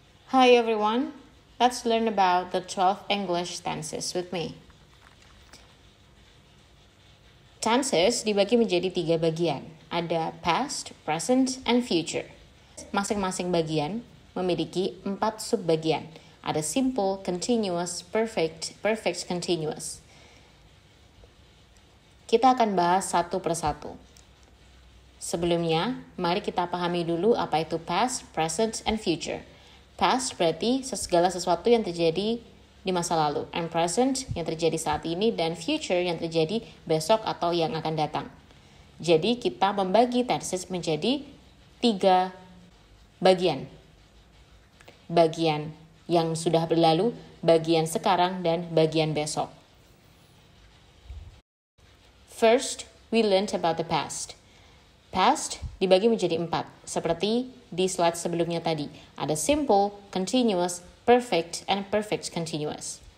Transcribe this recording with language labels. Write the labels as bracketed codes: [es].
[en] Hi everyone, let's learn about the 12 English tenses with me. [id] Tenses dibagi menjadi 3 bagian. Ada past, present, and future. Masing-masing bagian memiliki 4 subbagian. Ada simple, continuous, perfect, perfect continuous. Kita akan bahas satu persatu. Sebelumnya, mari kita pahami dulu apa itu past, present, and future. Past berarti segala sesuatu yang terjadi di masa lalu. And present yang terjadi saat ini. Dan future yang terjadi besok atau yang akan datang. Jadi kita membagi tenses menjadi 3 bagian. Bagian yang sudah berlalu, bagian sekarang, dan bagian besok. [en] First, we learned about the past. [id] Past dibagi menjadi 4, seperti di slide sebelumnya tadi. Ada simple, continuous, perfect, and perfect continuous.